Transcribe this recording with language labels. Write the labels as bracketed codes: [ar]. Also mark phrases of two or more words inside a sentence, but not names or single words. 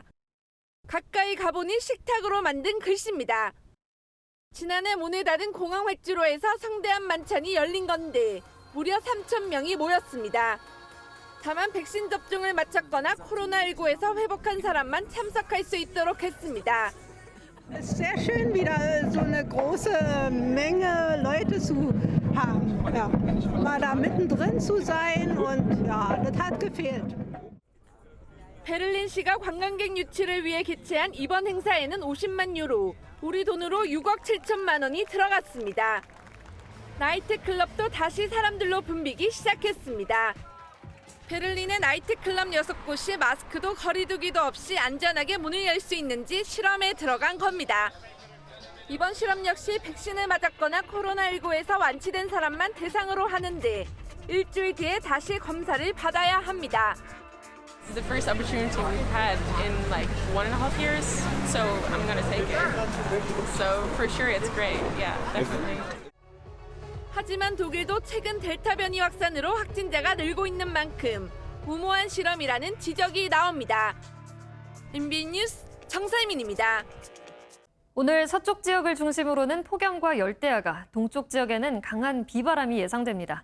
[ko] 가까이 가보니 식탁으로 만든 글씨입니다. 지난해 문을 닫은 공항 활주로에서 성대한 만찬이 열린 건데 무려 3,000명이 모였습니다. 다만 백신 접종을 마쳤거나 코로나19에서 회복한 사람만 참석할 수 있도록 했습니다. [de] Es ist sehr schön, wieder so eine große Menge Leute zu haben. Ja, mal da mittendrin zu sein und ja, das hat gefehlt. [ko] 베를린시가 관광객 유치를 위해 개최한 이번 행사에는 50만 유로, 우리 돈으로 6억 7천만 원이 들어갔습니다. 나이트클럽도 다시 사람들로 붐비기 시작했습니다. 베를린의 나이트클럽 6곳이 마스크도 거리두기도 없이 안전하게 문을 열 수 있는지 실험에 들어간 겁니다. 이번 실험 역시 백신을 맞았거나 코로나19에서 완치된 사람만 대상으로 하는데 일주일 뒤에 다시 검사를 받아야 합니다. [en] This is the first opportunity we've had in like 1.5 years, so I'm going to take it. So for sure it's great. Yeah, definitely. [ko] 하지만 독일도 최근 델타 변이 확산으로 확진자가 늘고 있는 만큼 무모한 실험이라는 지적이 나옵니다. MBN 뉴스 정설민입니다. 오늘 서쪽 지역을 중심으로는 폭염과 열대야가, 동쪽 지역에는 강한 비바람이 예상됩니다.